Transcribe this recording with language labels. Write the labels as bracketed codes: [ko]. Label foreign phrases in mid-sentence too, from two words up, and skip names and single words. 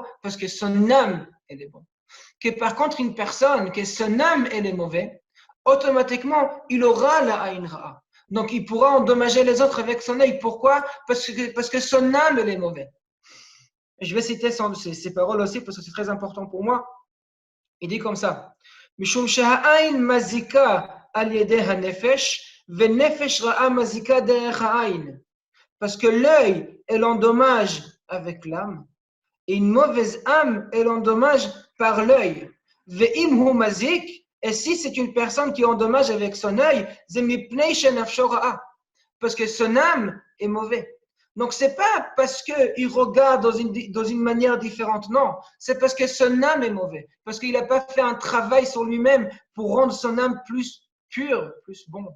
[fr] Parce que son âme, elle est bonne. Que par contre, une personne, que son âme, elle est mauvaise, automatiquement, il aura la [he] עין רעה. [fr] Donc, il pourra endommager les autres avec son œil. Pourquoi? Parce que son âme, elle est mauvaise. Je vais citer ces paroles aussi parce que c'est très important pour moi. Il dit comme ça. [he] משום שהעין מזיקה על ידי הנפש, ונפש רעה מזיקה דרך העין. [fr] Parce que l'œil, elle endommage avec l'âme. Et une mauvaise âme, elle endommage par l'œil. [he] ואם הוא מזיק, [fr] et si c'est une personne qui endommage avec son œil, parce que son âme est mauvaise. Donc, ce n'est pas parce qu'il regarde dans une manière différente, non. C'est parce que son âme est mauvaise. Parce qu'il n'a pas fait un travail sur lui-même pour rendre son âme plus pure, plus bonne.